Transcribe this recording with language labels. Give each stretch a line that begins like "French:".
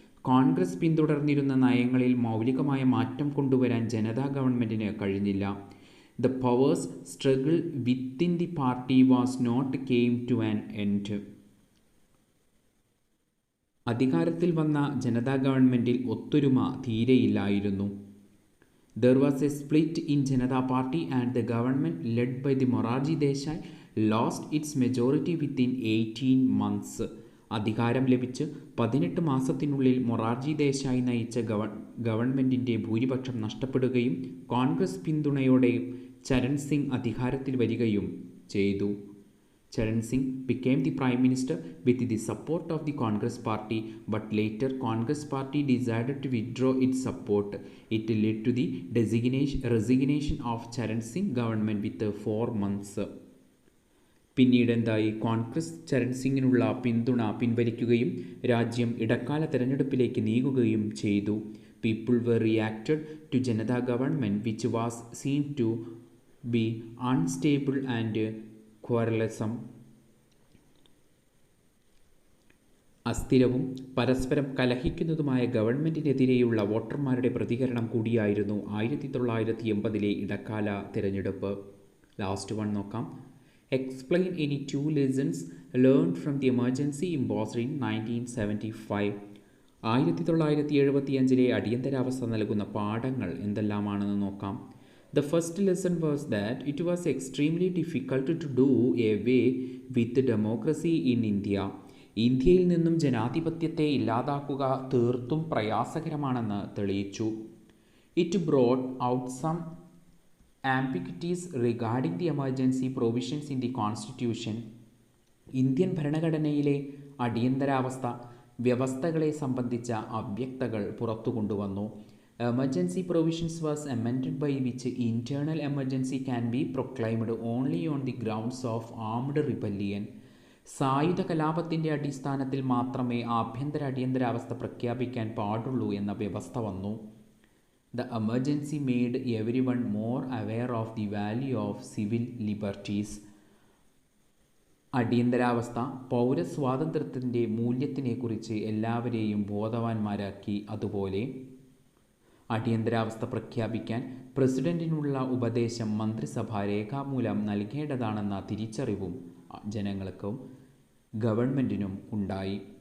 Malayalam: കോൺഗ്രസ് പിന്തുടർന്നിരുന്ന നയങ്ങളിൽ മൗലികമായ മാറ്റം കൊണ്ടുവരാൻ ജനതാ ഗവൺമെൻറ്റിന് കഴിഞ്ഞില്ല.
English: The powers struggle within the party was not came to an end.
Malayalam: അധികാരത്തിൽ വന്ന ജനതാ ഗവൺമെൻറ്റിൽ ഒത്തൊരുമ തീരെയില്ലായിരുന്നു.
English: There was a split in Janata Party and the government led by the Morarji Desai lost its majority within 18 months.
Malayalam: അധികാരം ലഭിച്ച് 18 മാസത്തിനുള്ളിൽ മൊറാർജി ദേശായി നയിച്ച ഗവൺമെൻറ്റിൻ്റെ ഭൂരിപക്ഷം നഷ്ടപ്പെടുകയും കോൺഗ്രസ് പിന്തുണയോടെ ചരൺ സിംഗ് അധികാരത്തിൽ വരികയും ചെയ്തു.
English: Charan Singh became the Prime Minister with the support of the Congress Party, but later Congress Party decided to withdraw its support. It led to the resignation of Charan Singh government with 4 months.
Malayalam: പിന്നീട് എന്തായി? കോൺഗ്രസ് ചരൺ സിംഗിനുള്ള പിന്തുണ പിൻവലിക്കുകയും രാജ്യം ഇടക്കാല തെരഞ്ഞെടുപ്പിലേക്ക് നീങ്ങുകയും ചെയ്തു.
English: People were reacted to Janata government which was seen to be unstable and quarrelsome.
Malayalam: അസ്ഥിരവും പരസ്പരം കലഹിക്കുന്നതുമായ ഗവൺമെൻറ്റിനെതിരെയുള്ള വോട്ടർമാരുടെ പ്രതികരണം കൂടിയായിരുന്നു 1980 ഇടക്കാല തിരഞ്ഞെടുപ്പ്.
English: last one
Malayalam: നോക്കാം.
English: Explain any 2 lessons learned from the emergency imposed in 1975.
Malayalam: 1975 അടിയന്തരാവസ്ഥ നൽകുന്ന പാഠങ്ങൾ എന്തെല്ലാമാണെന്ന് നോക്കാം.
English: The first lesson was that it was extremely difficult to do away with democracy in India.
Malayalam: ഇന്ത്യയിൽ നിന്നും ജനാധിപത്യത്തെ ഇല്ലാതാക്കുക തീർത്തും പ്രയാസകരമാണെന്ന് തെളിയിച്ചു.
English: It brought out some ambiguities regarding the emergency provisions in the Constitution.
Malayalam: Indian ഭരണഘടനയിലെ അടിയന്തരാവസ്ഥ വ്യവസ്ഥകളെ സംബന്ധിച്ച അവ്യക്തകൾ പുറത്തു കൊണ്ടുവന്നു.
English: Emergency provisions was amended by which internal emergency can be proclaimed only on the grounds of armed rebellion.
Malayalam: സായുധ കലാപത്തിൻ്റെ അടിസ്ഥാനത്തിൽ മാത്രമേ ആഭ്യന്തര അടിയന്തരാവസ്ഥ പ്രഖ്യാപിക്കാൻ പാടുള്ളൂ എന്ന വ്യവസ്ഥ വന്നു.
English: The emergency made everyone more aware of the value of civil liberties.
Malayalam: അടിയന്തരാവസ്ഥ പൗരസ്വാതന്ത്ര്യത്തിൻ്റെ മൂല്യത്തിനെക്കുറിച്ച് എല്ലാവരെയും ബോധവാന്മാരാക്കി. അതുപോലെ അടിയന്തരാവസ്ഥ പ്രഖ്യാപിക്കാൻ പ്രസിഡന്റിനുള്ള ഉപദേശം മന്ത്രിസഭ രേഖാമൂലം നൽകേണ്ടതാണെന്ന തിരിച്ചറിവും ജനങ്ങൾക്കും ഗവൺമെൻറ്റിനും ഉണ്ടായി.